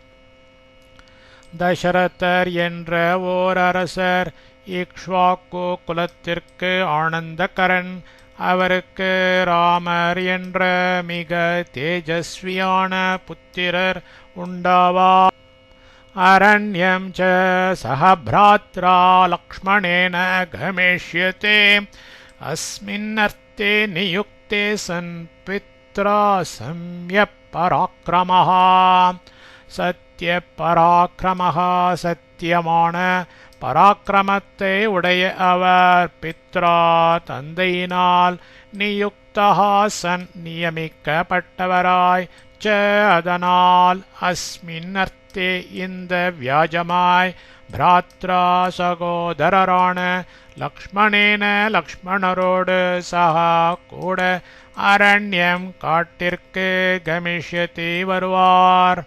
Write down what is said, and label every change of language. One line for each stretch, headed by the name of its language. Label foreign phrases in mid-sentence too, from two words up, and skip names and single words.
Tamil: தசரதர் என்ற ஓர் அரசர் இக்ஷ்வாக்கு குலத்திற்கு ஆனந்தகரன். அவருக்கு ராமர் என்ற மிக தேஜஸ்வியான புத்திரர் உண்டாவார்.
Sanskrit: அரண்யம் च सह भ्रात्रा लक्ष्मणेन गमिष्यते अस्मिन्नर्थे ते नियुक्ते सन् पित्रा सम्यक् पराक्रमः
Tamil: சத்தியபராக்கிரமः சத்தியமான பராக்கிரமத்தை உடைய அவர் பித்ரா தந்தையினால் நியுக்தா சன் நியமிக்கப்பட்டவராய் ச அதனால் அஸ்மின் அர்த்தே இந்த வியாஜமாய் பிராத்ரா சகோதரரான லக்ஷ்மணேன லக்ஷ்மணரோடு சகா கூட அரண்யம் காட்டிற்கு கமிஷ்யதி வருவார்.